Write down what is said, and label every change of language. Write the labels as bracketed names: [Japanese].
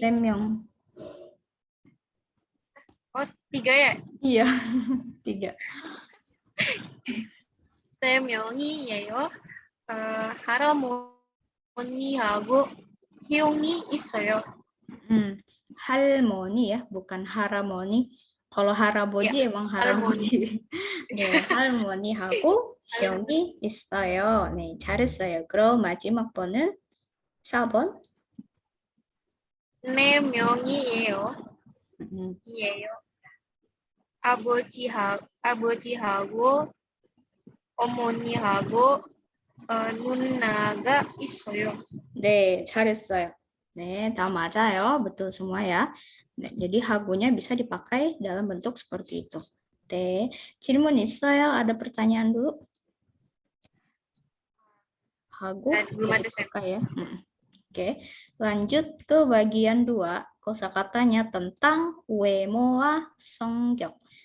[Korean] 3명. [Indonesian] 3 ya? Iya, 3. [Korean] 3명이에요. 할아버지하고 형이 있어요. [Indonesian] 할머니 ya, bukan haramoni. Kalau haraboji emang haraboji. [Korean] 네, 할머니하고 형이 있어요. 네, 잘했어요. 그럼 마지막 번은 4번. 4명이에요. 이에요. 아버지하고 어머니하고 누나가 있어요. 네, 잘했어요. 네, 다 맞아요. [Indonesian] betul semua ya. 네, jadi hagunya bisa dipakai dalam bentuk seperti itu. [Korean] 네, 질문 있어요? [Indonesian] ada pertanyaan dulu? hagu belum ada saya. dipakai ya. Oke, lanjut ke bagian 2, kosakatanya tentang [Korean] wemo와 성격.